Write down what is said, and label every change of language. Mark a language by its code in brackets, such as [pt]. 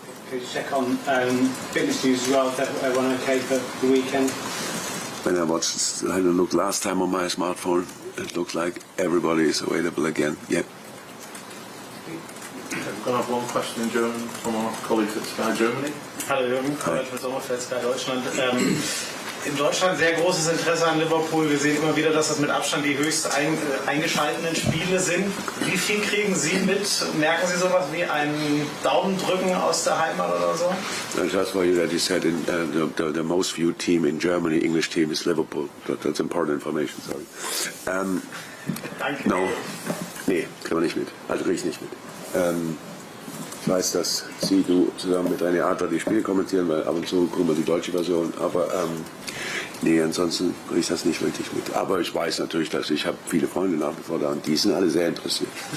[en] Could you check on fitness news as well, if everyone okay for the weekend? When I had a look last time on my smartphone, it looks like everybody is available again. Yeah. We're going to have one question in German from our colleagues at Sky Germany. [de] Hallo Jürgen, mit Sommerfeld, Sky Deutschland. In Deutschland sehr großes Interesse an Liverpool. Wir sehen immer wieder, dass das mit Abstand die höchst eingeschalteten Spiele sind. Wie viel kriegen Sie mit? Merken Sie sowas wie einen Daumendrücken aus der Heimat oder so? [en] Just for you that you said the most viewed team in Germany, English team, is Liverpool. That's important information, sorry. [de] Danke. [en] No. [de] Nee, kriegen wir nicht mit. Also kriege ich nicht mit. Ich weiß, dass du zusammen mit René Adler die Spiele kommentieren, weil ab und zu gucken wir die deutsche Version, aber nee, ansonsten kriege ich das nicht wirklich mit. Aber ich weiß natürlich, dass ich habe viele Freunde nach wie vor da und die sind alle sehr interessiert.